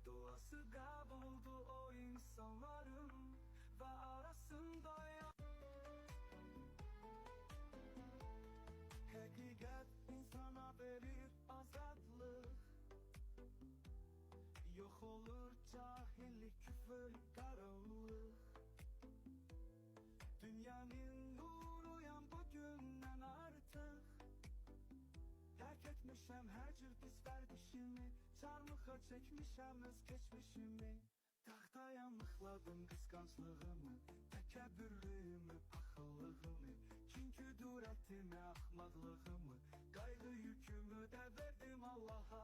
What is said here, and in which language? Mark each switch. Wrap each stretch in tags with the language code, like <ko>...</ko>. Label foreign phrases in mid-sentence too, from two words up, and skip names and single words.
<tr>Duası kayboldu o insanların ve arasında Hakikat insana verir azadlık. Yok olur cahillik, küfür, karanlık. Dünyanın nuru yan bugünden artık.</tr> <az>Terk etmişem her cür pis verdişimi, çarmıha çekmişem öz geçmişimi.</az> <tr>Tahtaya mıhladım kıskançlığımı,</tr> <az>təkəbbürlüyümü, paxıllığımı, kin küdurətimi, axmaqlığımı, qayğı yükümü də verdim Allaha.</az>